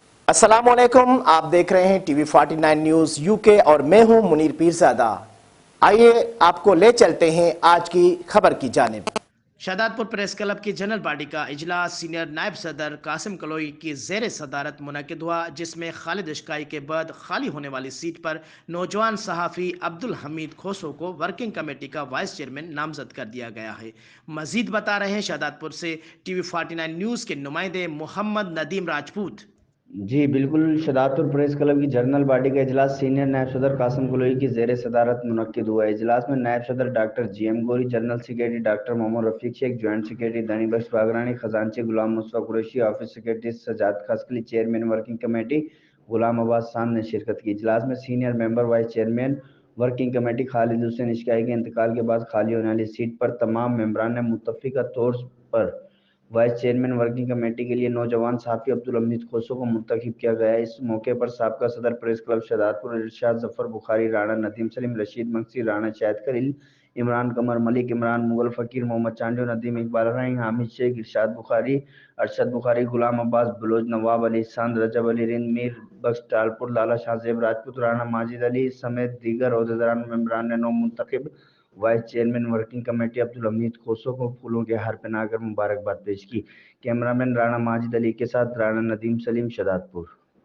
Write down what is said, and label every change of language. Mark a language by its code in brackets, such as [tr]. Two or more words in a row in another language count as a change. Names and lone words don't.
[ur] السلام علیکم، آپ دیکھ رہے ہیں ٹی وی 49 نیوز یو کے اور میں ہوں منیر پیرزادہ. آئیے آپ کو لے چلتے ہیں آج کی خبر کی جانب. شہدادپور پریس کلب کی [en] general body [ur] کا اجلاس سینئر نائب صدر قاسم کلوئی کی زیر صدارت منعقد ہوا، جس میں خالد اشکائی کے بعد خالی ہونے والی سیٹ پر نوجوان صحافی عبدالحمید کھوسو کو [en] working committee [ur] کا [en] vice chairman [ur] نامزد کر دیا گیا ہے. مزید بتا رہے ہیں شہدادپور سے ٹی وی 49 نیوز کے نمائندے محمد ندیم راجپوت. جی بالکل. شہدادپور پریس کلب کی [en] general body [ur] کا اجلاس سینئر نائب صدر قاسم کلوئی کی زیر صدارت منعقد ہوا. اجلاس میں نائب صدر ڈاکٹر GM غوری, [en] general secretary [ur] ڈاکٹر محمد رفیق شیخ, [en] joint secretary [ur] دانی بخش باگرانی، خزانچی غلام مصطفیٰ قریشی, [en] office secretary [ur] سجاد خسکلی, [en] chairman working committee [ur] غلام عباس شان نے شرکت کی. اجلاس میں [en] senior member vice chairman working committee [ur] خالد حسین اشکائی کے انتقال کے بعد خالی ہونے والی سیٹ پر تمام ممبران نے متفقہ طور پر [en] vice chairman working committee [ur] کے لیے نوجوان صحافی عبدالحمید کھوسو کو منتخب کیا گیا ہے. اس موقع پر سابقہ صدر پریس کلب شہدادپور ارشاد ظفر بخاری، رانا ندیم سلیم، رشید منگسی، رانا شاہد خلیل، عمران قمر ملک، عمران مغل فقیر، محمد چانڈیو، ندیم اقبال راہی، حامد شیخ، ارشاد بخاری، ارشد بخاری، غلام عباس بلوچ، نواب علی سانڈ، رجب علی رند، میر بخش ٹالپور, لالہ شاہزیب راجپوت، رانا ماجد علی سمیت دیگر عہدیداران ممبران نے نو منتخب [en] vice chairman working committee [ur] عبدالحمید کھوسو کو پھولوں کے ہار پہنا کر مبارکباد پیش کی. کیمرہ مین رانا ماجد علی کے ساتھ رانا ندیم سلیم، شہدادپور.